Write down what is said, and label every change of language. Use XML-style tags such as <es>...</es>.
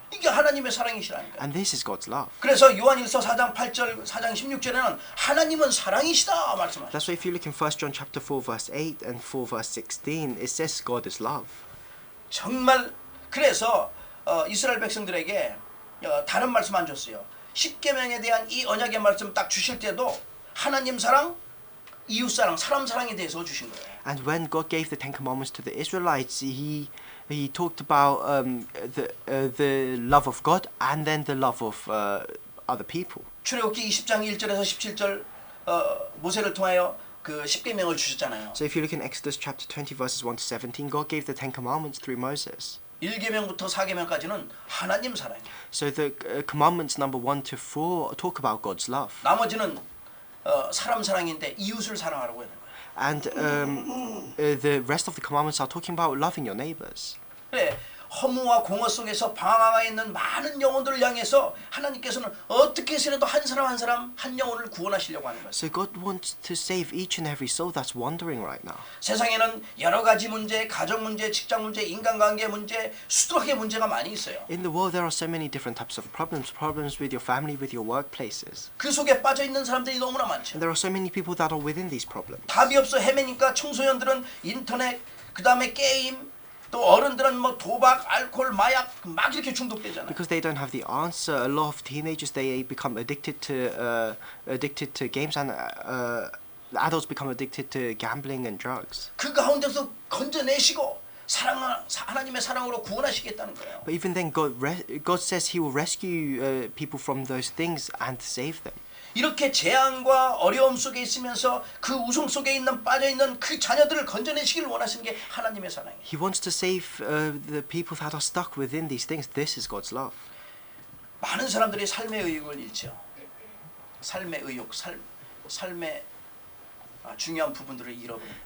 <ko>이게 하나님의 사랑이시라니까.</ko> <en>And this is God's love.</en> <ko>그래서 요한일서 4장 8절, 4장 16절에는 하나님은 사랑이시다 말씀하셨어요.</ko> <en>That's why if you look in 1 John chapter 4 verse 8 and 4 verse 16, it says God is love.</en> <ko>정말 그래서 이스라엘 백성들에게 다른 말씀 안 줬어요. 십계명에 대한 이 언약의 말씀 딱 주실 때도 하나님 사랑, 이웃 사랑, 사람 사랑에 대해서 주신 거예요.</ko> <en>And when God gave the Ten Commandments to the Israelites, He talked about the love of God and then the love of other people.</en> <ko>출애굽기 20장 1절에서 17절 모세를 통하여 그 십계명을 주셨잖아요.</ko> <en>So if you look in Exodus chapter 20 verses 1 to 17, God gave the Ten Commandments through Moses.</en> <ko>1계명부터 4계명까지는 하나님 사랑이에요.</ko> <en>So the commandments number 1 to 4 talk about God's love.</en> <ko>나머지는 사람 사랑인데 이웃을 사랑하라고 하는 거예요.</ko> <en>And the rest of the commandments are talking about loving your neighbors.</en> <ko>그래, 허무와 공허 속에서 방황하고 있는 많은 영혼들을 향해서 하나님께서는 어떻게 해서라도 한 사람 한 사람 한 영혼을 구원하시려고 하는 거예요.</ko> <en>So God wants to save each and every soul that's wandering right now.</en> <ko>세상에는 여러 가지 문제, 가정 문제, 직장 문제, 인간관계 문제, 수두룩하게 문제가 많이 있어요.</ko> <en>In the world, there are so many different types of problems with your family, with your workplaces.</en> <ko>그 속에 빠져 있는 사람들이 너무나 많죠.</ko> <en>And there are so many people that are within these problems.</en> <ko>답이 없어 헤매니까 청소년들은 인터넷, 그 다음에 게임, 또 어른들은 뭐 도박, 알코올, 마약 막 이렇게 중독되잖아요.</ko> <en>Because they don't have the answer, a lot of teenagers they become addicted to games, and adults become addicted to gambling and drugs.</en> <ko>그 가운데서 건져내시고 하나님의 사랑으로 구원하시겠다는 거예요.</ko> <en>But even then, God says He will rescue people from those things and save them.</en> <ko>이렇게 재앙과 어려움 속에 있으면서 그 우성 속에 있는 빠져있는 그 자녀들을 건져내시기를 원하시는 게 하나님의 사랑이에요.</ko> <en>He wants to save the people that are stuck within these things. This is God's love.</en> <ko>많은 사람들이 삶의 의욕을 잃죠. 삶의 의욕, 삶의 중요한 부분들을 잃어버려요.</ko>